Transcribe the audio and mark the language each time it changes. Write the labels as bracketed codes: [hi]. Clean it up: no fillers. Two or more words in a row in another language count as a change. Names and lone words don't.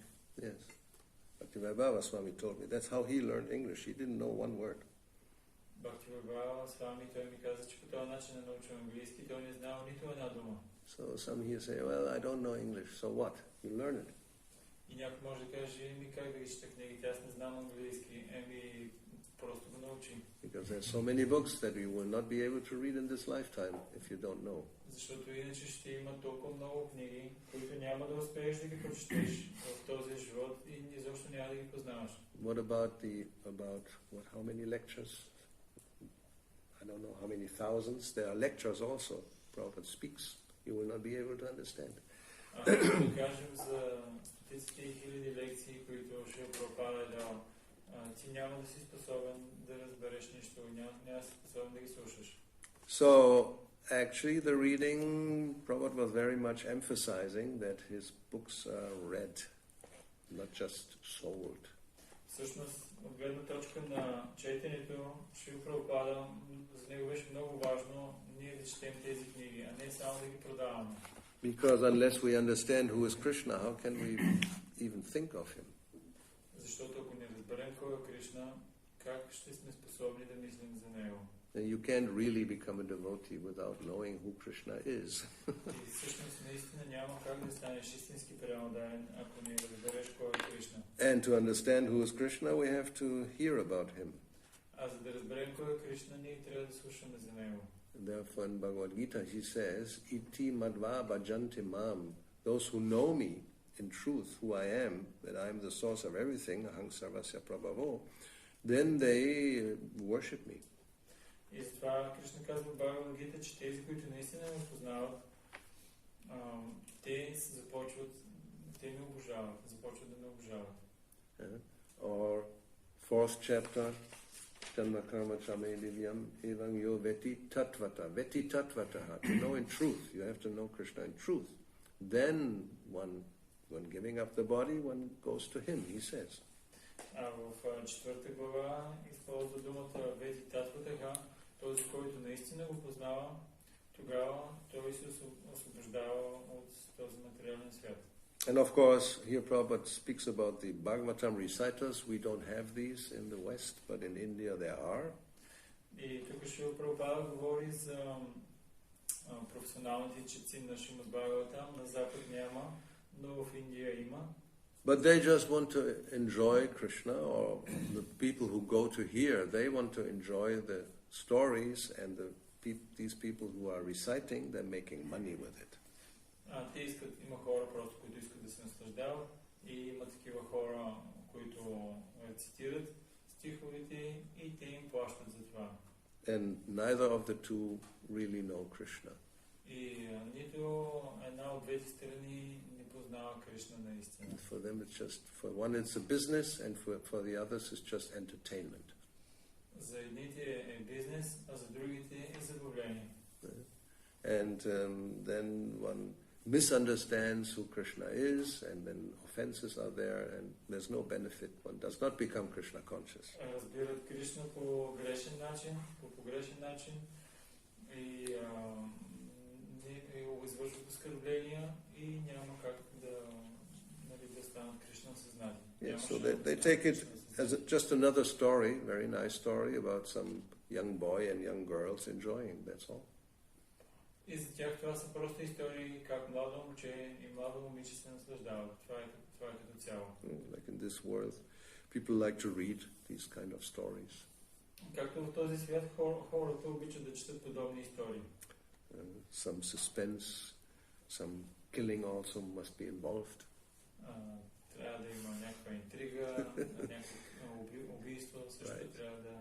[en] Yes. Bhakti-yoga Swami told me that's how he learned English. He didn't know one word. Bhakti-yoga Swami, [bg] той ми каза, че по този начин е научил английски, той не знал нито една дума. [en] So some here say, well, I don't know English, so what? You learn it. [bg] И някой може да каже, как да ги чета книгите, аз не знам английски, просто го научи. [en] Because there's so many books that you will not be able to read in this lifetime if you don't know. [bg] Защото иначе ще има толкова много книги, които няма да успееш да ги прочетеш в този живот и изобщо няма да ги познаваш. [en] What about how many lectures? I don't know how many thousands. There are lectures also. Prabhupada speaks. You will not be able to understand. [bg] Да кажем за стотиците и хиляди лекции, които Шрила Прабхупада е дал, ти няма да си способен да разбереш нищо, няма да си способен да ги слушаш. [en] So, actually, the reading, Prabhupada was very much emphasizing that his books are read, not just sold. [bg] Всъщност, от гледна точка на четенето, Шрила Прабхупада, за него беше много важно ние да четем тези книги, а не само да ги продаваме. [en] Because unless we understand who is Krishna, how can we even think of him? [bg] Защото ако не разберем кой е Кришна, как ще сме способни да мислим за него? [en] You can't really become a devotee without knowing who Krishna is. [bg] И всъщност наистина няма как да станеш истински преданен, ако не разбереш кой е Кришна. [en] And to understand who is Krishna, we have to hear about him. [bg] А за да разберем кой е Кришна, ние трябва да слушаме за него. [en] Therefore, in Bhagavad Gita, he says, [sa] "Iti madva bhajanti mam." [en] Those who know me in truth, who I am, that I am the source of everything, [sa] aham sarvasya prabhavo, [en] then they worship me. [bg] И затова Кришна казва в Бхагавад Гита, че тези, които наистина ме познават, те ме обожават, започват да ме обожават. [en] Or fourth chapter, [sa] Janma karma chame divyam evang yo veti tatvata. Veti tatvataha. [en] To know in truth, you have to know Krishna in truth. Then when giving up the body, one goes to him, he says. [bg] В четвърта глава използва думата [sa] वेत्ति तत्त्वतः, [bg] този, който наистина го познава, тогава той се освобождава от този материален свят. [en] And of course, here Prabhupada speaks about the Bhagavatam reciters. We don't have these in the West, but in India there are. [bg] И тук Шрила Прабхупада говори за професионалните четци на Шримад Бхагаватам. На Запад няма, но в Индия има. [en] But they just want to enjoy Krishna, or the people who go to hear, they want to enjoy the stories, and these people who are reciting, they're making money with it. [bg] Те искат, има хора просто, които искат да се наслаждават и има такива хора, които цитират стиховете и те им плащат за това. [en] And neither of the two really know Krishna. [bg] И нито една от двете страни не познава Кришна наистина. [en] For them it's just, for one it's a business and for the others it's just entertainment. [bg] За едните е бизнес, а за другите е забавление. [en] And then one misunderstands who Krishna is, and then offenses are there, and there's no benefit. One does not become Krishna conscious. [bg] Разбират Кришна по грешен начин, и извършват оскърбления и няма как да станат Кришна съзнати. [en] Yes, so they take it as just another story, very nice story about some young boy and young girls enjoying, that's all. [bg] И за тях това са просто истории как младо момче и младо момиче се наслаждават. Това е като цяло. [en] Like in this world, people like to read these kind of stories. [bg] Както в този свят хората обичат да четат подобни истории. [en] Some suspense, some killing also must be involved. [bg] Трябва да има някаква интрига, някакво убийство, също трябва да...